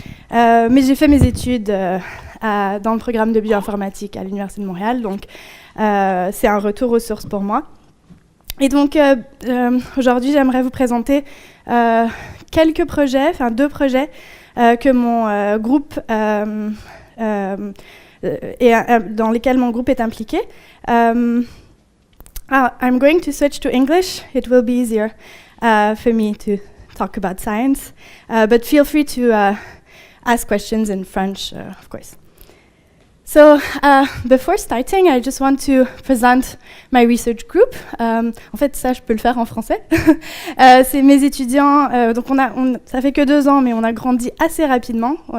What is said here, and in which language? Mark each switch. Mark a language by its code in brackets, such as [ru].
[fr] Mais j'ai fait mes études dans le programme de bioinformatique à l'Université de Montréal, donc c'est un retour aux sources pour moi. Et donc, aujourd'hui, j'aimerais vous présenter quelques projets, enfin 2 projets que mon groupe dans lesquels mon groupe est impliqué. [en] I'm going to switch to English. It will be easier for me to talk about science, but feel free to ask questions in French, of course. So, before starting, I just want to present my research group. [fr] En fait, ça, je peux le faire en français. C'est mes étudiants. Donc, ça fait que 2 ans, mais on a grandi assez rapidement.